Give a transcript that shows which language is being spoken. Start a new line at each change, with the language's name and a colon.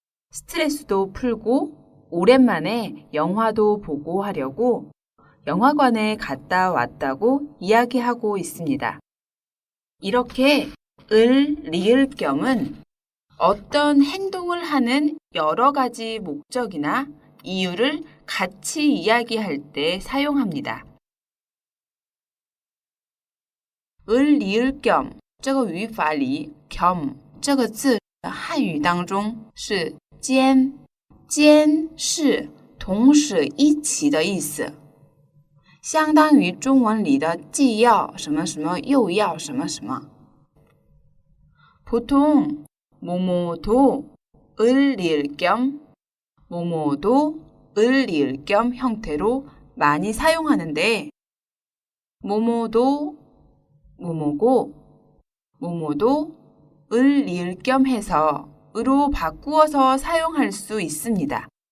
Korean: 스트레스도 풀고 오랜만에 영화도 보고 하려고 영화관에 갔다 왔다고 이야기하고 있습니다. 이렇게 을, 리을 겸은 어떤 행동을 하는 여러 가지 목적이나 이유를 같이 이야기할 때 사용합니다.
Chinese: 을, 리을 겸 这个语法里 겸 这个字汉语当中是兼，兼是同时一起的意思，相当于中文里的既要什么什么又要什么什么。
Korean: 보통 뭐뭐도 을 리을 겸 뭐뭐도 을 리을 겸 형태로 많이 사용하는데 뭐뭐도 뭐뭐고 뭐뭐도 을 리을 겸 해서 으로 바꾸어서 사용할 수 있습니다.